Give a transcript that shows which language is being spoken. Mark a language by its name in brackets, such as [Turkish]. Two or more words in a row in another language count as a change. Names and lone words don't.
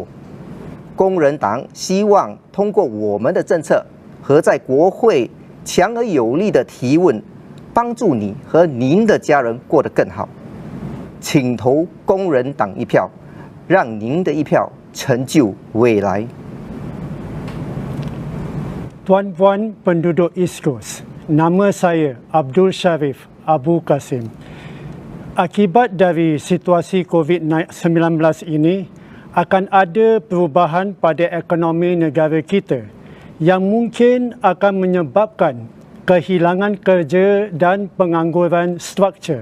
[Chinese] 工人党希望通过我们的政策和在国会强而有力的提问，帮助你和您的家人过得更好。请投工人党一票，让您的一票成就未来。 [Malay] Tuan-puan penduduk East Coast, nama saya Abdul Sharif Abu Qasim. Akibat dari situasi COVID-19 ini, akan ada perubahan pada ekonomi negara kita yang mungkin akan menyebabkan kehilangan kerja dan pengangguran struktur.